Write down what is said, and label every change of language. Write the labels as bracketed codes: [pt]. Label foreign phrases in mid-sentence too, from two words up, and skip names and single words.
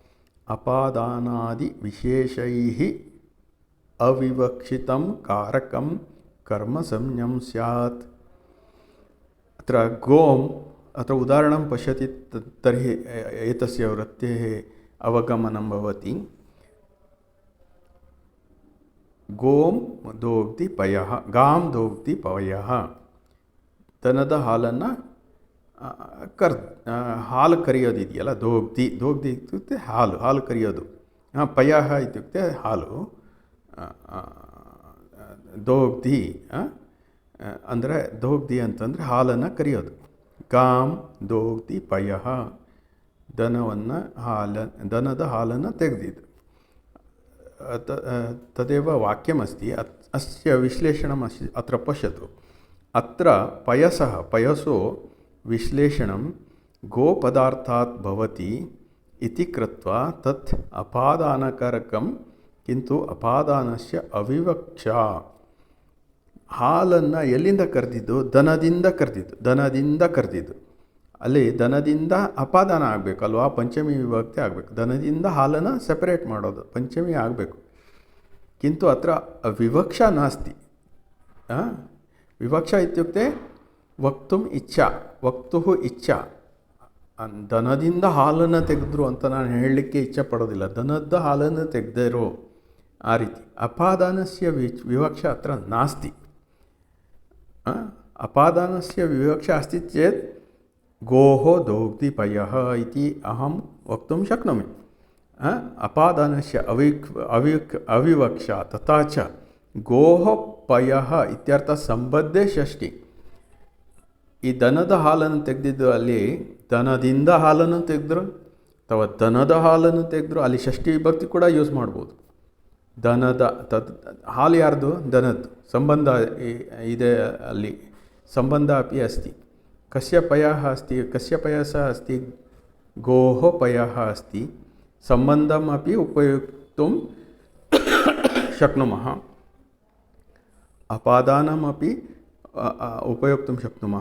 [sa] अपादानादिविशेषैः अविवक्षितं कारकं कर्मसंज्ञं स्यात्। अत्र गोम् अत्र उदाहरणं पश्यति तर्हि एतस्य वृत्तेः अवगमनं भवति। गों दोग्ति पयः, गां दोग्ति पयः। [kn] ದನದ ಹಾಲನ್ನು ಹಾಲು ಕರಿಯೋದು ಇದೆಯಲ್ಲ, [sa] ದೋಗ್ತಿ ಇತ್ಯುಕ್ತೆ [kn] ಹಾಲು ಕರಿಯೋದು. [sa] ಪಯಃ ಇತ್ಯುಕ್ತೆ [kn] ಹಾಲು. ದೋಗ್ತಿ ಅಂದರೆ ದೋಗ್ತಿ ಅಂತಂದರೆ ಹಾಲನ್ನು ಕರಿಯೋದು. [sa] ಗಾಂ ದೋಗ್ತಿ ಪಯಃ, [kn] ದನದ ಹಾಲನ್ನು ತೆಗೆದಿದ್ದು. [sa] तदेव वाक्यमस्ति। अस्य विश्लेषणम् अत्र पश्यतु। अत्र पयसो विश्लेषणं गोपदार्थात् भवति इति कृत्वा तत् अपादानकारकं, किन्तु अपादानस्य अविवक्षा। [kn] ಹಾಲನ್ನು ಎಲ್ಲಿಂದ ಕರೆದಿದ್ದು? ದನದಿಂದ ಕರೆದಿದ್ದು. ಅಲ್ಲಿ ದನದಿಂದ ಅಪಾದಾನ ಆಗಬೇಕಲ್ವಾ, ಪಂಚಮಿ ವಿಭಕ್ತಿ ಆಗಬೇಕು. ದನದಿಂದ ಹಾಲನ್ನು ಸೆಪರೇಟ್ ಮಾಡೋದು ಪಂಚಮಿ ಆಗಬೇಕು. [sa] ಕಿಂತು ಅತ್ರ ವಿವಕ್ಷಾ ನಾಸ್ತಿ. ವಿವಕ್ಷಾ ಇತ್ಯುಕ್ತೆ ವಕ್ತುಂ ಇಚ್ಛಾ, ವಕ್ತುಃ ಇಚ್ಛಾ. [kn] ದನದಿಂದ ಹಾಲನ್ನು ತೆಗೆದ್ರು ಅಂತ ನಾನು ಹೇಳಲಿಕ್ಕೆ ಇಚ್ಛೆ ಪಡೋದಿಲ್ಲ. ದನದ ಹಾಲನ್ನು ತೆಗೆದಿರೋ ಆ ರೀತಿ. [sa] ಅಪಾದಾನಸ್ಯ ವಿವಕ್ಷಾ ಅತ್ರ ನಾಸ್ತಿ. ಅಪಾದಾನಸ್ಯ ವಿವಕ್ಷಾ अस्ति चेत् गोः दोग्ति पयः इति अहं वक्तुं शक्नोमि। अपादानस्य अविवक्षा तथा च गोः पयः इत्यर्थ संबद्धे षष्ठी. [kn] ಈ ದನದ ಹಾಲನ್ನು ತೆಗೆದಿದ್ದು ಅಲ್ಲಿ ದನದಿಂದ ಹಾಲನ್ನು ತೆಗೆದ್ರು ಅಥವಾ ದನದ ಹಾಲನ್ನು ತೆಗೆದ್ರು, ಅಲ್ಲಿ ಷಷ್ಠಿ ವಿಭಕ್ತಿ ಕೂಡ ಯೂಸ್ ಮಾಡ್ಬೋದು. ದನದ ಹಾಲು ಯಾರ್ದು? ದನದ್ದು. ಸಂಬಂಧ ಇದೆ ಅಲ್ಲಿ, [sa] ಸಂಬಂಧ ಅಪಿ ಅಸ್ತಿ. कस्य पयः अस्ति? कस्य पयसः अस्ति? गोः पयः अस्ति. सम्बन्धम् अपि उपयोक्तुं शक्नुमः, अपादानमपि उपयोक्तुं शक्नुमः.